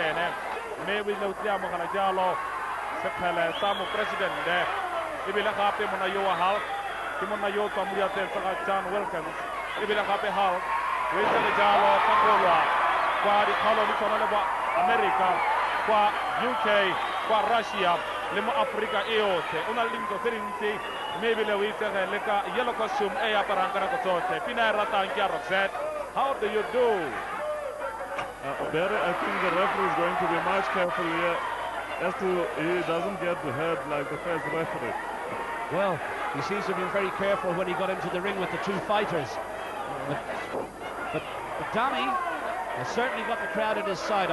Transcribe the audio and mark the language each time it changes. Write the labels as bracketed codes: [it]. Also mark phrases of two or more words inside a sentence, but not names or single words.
[tn] ene mme o ile o tle amogela jalo sekgele sa mopresidente ebile gape monna yo wa Hulk ke monna yo o tswang mo diatleng tsa ga John Wilkins ebile gape Hulk o itse le jalo ka golwa kwa dikgalo di tshwana le ba America kwa UK kwa Russia le mo Afrika e yotlhe o na le dintlo tse dintsi mme ebile o itsege le ka [en] yellow costume [tn] e aparang ka nako tsotlhe pina e ratang ke ya Roxette. [en] How do you do? Barry, I think the referee is going to be much careful here as to he doesn't get hurt like the first referee. Well, he seems to have been very careful when he got into the ring with the two fighters. But Danie has certainly got the crowd at his side.